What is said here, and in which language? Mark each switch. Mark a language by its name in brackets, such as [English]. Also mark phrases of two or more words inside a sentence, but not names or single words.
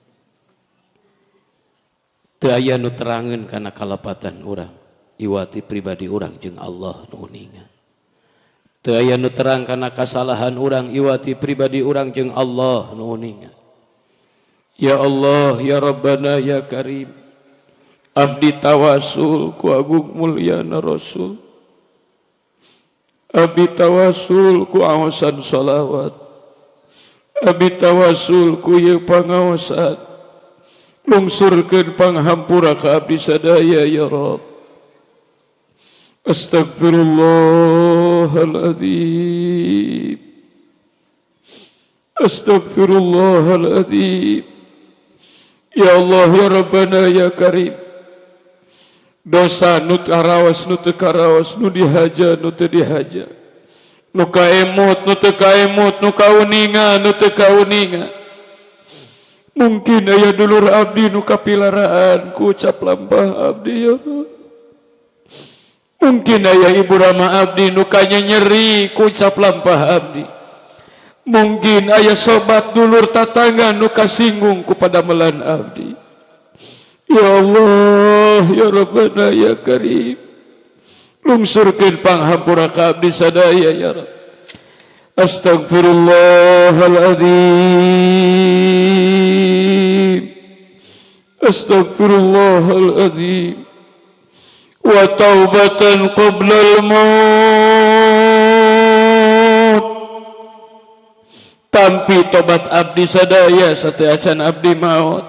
[Sundanese] Teu aya nu terangeun kana kalapatan urang, iwati pribadi urang jeung Allah nu uningan. Teu aya nu terang kana kasalahan urang, iwati pribadi urang jeung Allah nu uningan. [Arabic] يا الله، يا ربنا، يا كريم, [Sundanese] abdi tawasul ku agung mulyana Rasul, abdi tawasul ku awasan salawat, abdi tawasul ku ye pangawasan, lungsurkeun panghampura ka abdi sadaya [Arabic] يا رب. أستغفر الله العظيم، أستغفر الله العظيم. يا الله، يا ربنا، يا كريم, [Sundanese] dosa nu karawas, nu teu karawas, nu dihaja, nu teu dihaja, nu kaemut, nu teu kaemut, nu kauninga, nu teu kauninga. Mungkin aya dulur abdi nu kapilaraan ku ucap lampah abdi [Arabic] يا الله. [Sundanese] Mungkin aya ibu rama abdi nu kanyeri ku ucap lampah abdi. Mungkin aya sobat dulur tatangga nu kasinggung ku padamelan abdi. [Arabic] يا الله، يا ربنا، يا كريم, [Sundanese] lungsurkeun panghampura ka abdi sadaya [Arabic] يا رب. أستغفر الله العظيم، أستغفر الله العظيم. وتوبة قبل الموت, [Sundanese] tampi tobat abdi sadaya sateacan abdi maut.